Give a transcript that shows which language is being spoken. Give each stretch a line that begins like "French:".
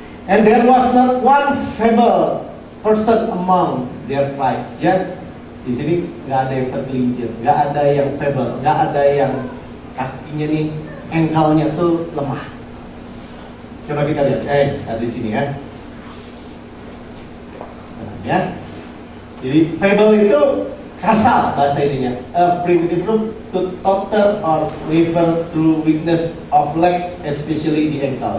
English: And there was not one feeble person among their tribes.
Indonesian: Ya, di sini nggak ada yang tergelincir, nggak ada yang feeble, nggak ada yang kakinya nih, engkelnya tuh lemah. Coba kita lihat, di sini ya. Ya. Jadi feeble itu kasar bahasa ininya.
English: A primitive group to totter or waver through weakness of legs, especially the ankle.